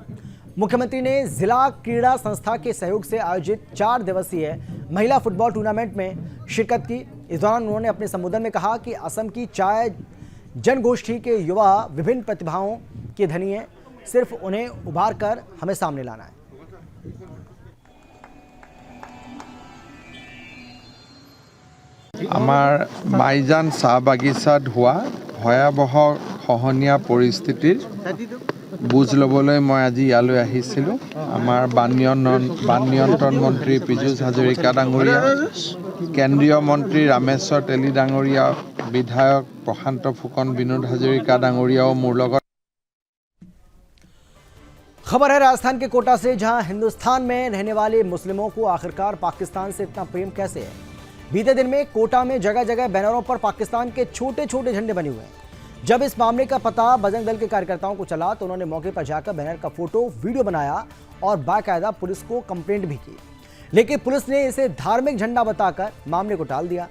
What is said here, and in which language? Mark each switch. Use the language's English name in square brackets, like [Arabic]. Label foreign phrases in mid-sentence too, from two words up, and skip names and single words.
[Hindi] मुख्यमंत्री ने जिला क्रीड़ा संस्था के सहयोग से आयोजित 4 दिवसीय महिला फुटबॉल टूर्नामेंट में शिरकत की। इस दौरान उन्होंने अपने संबोधन में कहा कि असम की चाय जनगोष्ठी के युवा विभिन्न प्रतिभाओं के धनी हैं, सिर्फ उन्हें उभार कर हमें सामने लाना है। [Assamese] আমাৰ মাইজান চাহ বাগিচাত হোৱা ভয়াৱহ খহনীয়া পৰিস্থিতিৰ বুজ ল'বলৈ মই আজি ইয়ালৈ আহিছিলোঁ। আমাৰ বান নিয়ন্ত্ৰণ মন্ত্ৰী পীযুষ হাজৰিকা ডাঙৰীয়া, কেন্দ্ৰীয় মন্ত্ৰী ৰামেশ্বৰ তেলী ডাঙৰীয়া, বিধায়ক প্ৰশান্ত ফুকন বিনোদ হাজৰিকা ডাঙৰীয়াও মোৰ লগত। [Hindi] खबर है राजस्थान के कोटा से, जहां हिंदुस्तान में रहने वाले मुस्लिमों को आखिरकार पाकिस्तान से इतना प्रेम कैसे है। बीते दिन में कोटा में जगह जगह बैनरों पर पाकिस्तान के छोटे छोटे झंडे बने हुए हैं। जब इस मामले का पता बजरंग दल के कार्यकर्ताओं को चला तो उन्होंने मौके पर जाकर बैनर का फोटो वीडियो बनाया और बाकायदा पुलिस को कंप्लेंट भी की, लेकिन पुलिस ने इसे धार्मिक झंडा बताकर मामले को टाल दिया।